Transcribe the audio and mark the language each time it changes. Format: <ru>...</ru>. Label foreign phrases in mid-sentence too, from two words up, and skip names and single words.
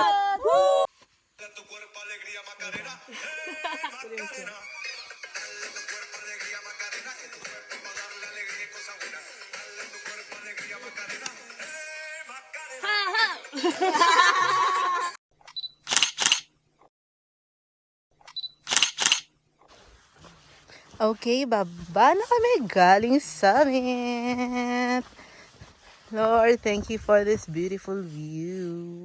<es>Tu cuerpo alegría Macarena, Macarena. Tu cuerpo alegría Macarena, que tu cuerpo va a darle alegría y cosas buenas. Dale tu cuerpo alegría Macarena, Macarena.</es> <tl>Okay, baba na kami galing summit.</tl> <en>Lord, thank you for this beautiful view.</en>